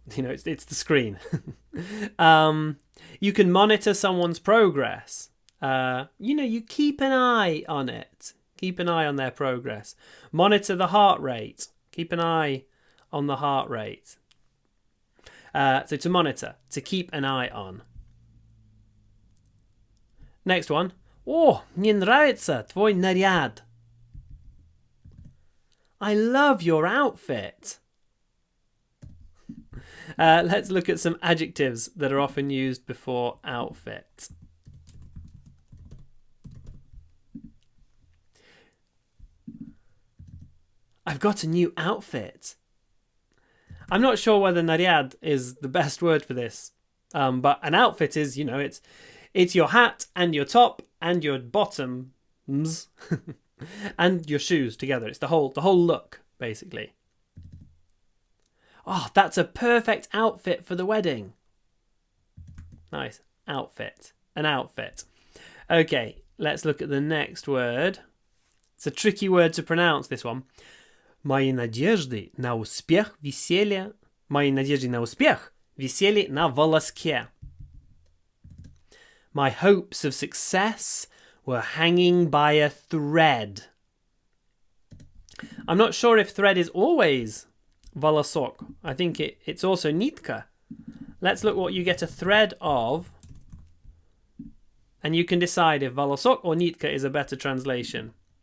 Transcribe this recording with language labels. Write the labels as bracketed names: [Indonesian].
[English] You know, it's the screen. You can monitor someone's progress. You keep an eye on it. Keep an eye on their progress. Monitor the heart rate. Keep an eye on the heart rate. So to monitor, to keep an eye on. Next one. [Russian] О, мне нравится твой наряд. [English] I love your outfit. Let's look at some adjectives that are often used before outfit. I've got a new outfit. I'm not sure whether naryad is the best word for this, but an outfit is, it's your hat and your top and your bottoms and your shoes together. It's the whole look, basically. Oh, that's a perfect outfit for the wedding. Nice. Outfit. An outfit. Okay, let's look at the next word. It's a tricky word to pronounce, this one. [Russian] Мои надежды на успех висели... Мои надежды на успех висели на волоске. [English] My hopes of success were hanging by a thread. I'm not sure if thread is always волосок. I think it's also nitka. Let's look what you get a thread of. And you can decide if волосок or nitka is a better translation.